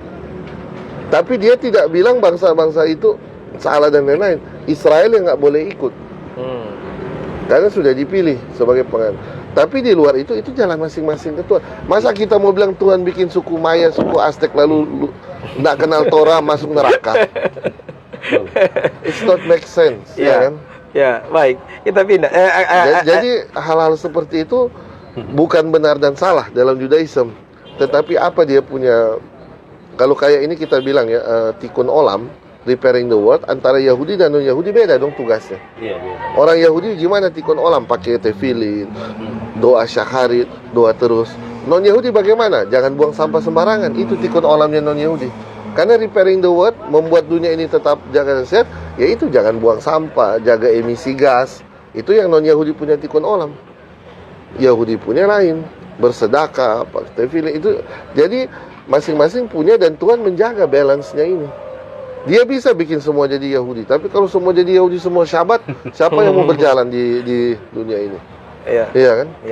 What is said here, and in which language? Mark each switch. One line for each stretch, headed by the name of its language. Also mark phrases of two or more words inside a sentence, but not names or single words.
Indonesian: Tapi dia tidak bilang bangsa-bangsa itu salah dan lain-lain. Israel yang nggak boleh ikut. Karena sudah dipilih sebagai penganut. Tapi di luar itu jalan masing-masing ke Tuhan. Masa kita mau bilang Tuhan bikin suku Maya, suku Aztec lalu nggak kenal Torah masuk neraka?
English: It's not make sense,
Indonesian: ya kan? Ya, baik. Kita pindah. Jadi hal-hal seperti itu bukan benar dan salah dalam Judaism. Tetapi apa dia punya, kalau kayak ini kita bilang ya,
Hebrew: תיקון עולם,
English: repairing the world,
Indonesian: antara Yahudi dan non-Yahudi beda dong tugasnya. Orang Yahudi gimana
Hebrew: תיקון עולם?
Indonesian: Pakai tefillin, doa syaharit, doa terus. Non-Yahudi bagaimana? Jangan buang sampah sembarangan. Itu
Hebrew: תיקון עולם
Indonesian: non-Yahudi. Karena
English: repairing the world,
Indonesian: membuat dunia ini tetap jaga dan sehat, yaitu jangan buang sampah, jaga emisi gas. Itu yang non-Yahudi punya
Hebrew: תיקון עולם.
Indonesian: Yahudi punya lain, bersedekah, tefillin itu. Jadi masing-masing punya dan Tuhan menjaga balance-nya ini. Dia bisa bikin semua jadi Yahudi, tapi kalau semua jadi Yahudi semua Syabat, siapa yang mau berjalan di dunia ini? Iya kan? Iya.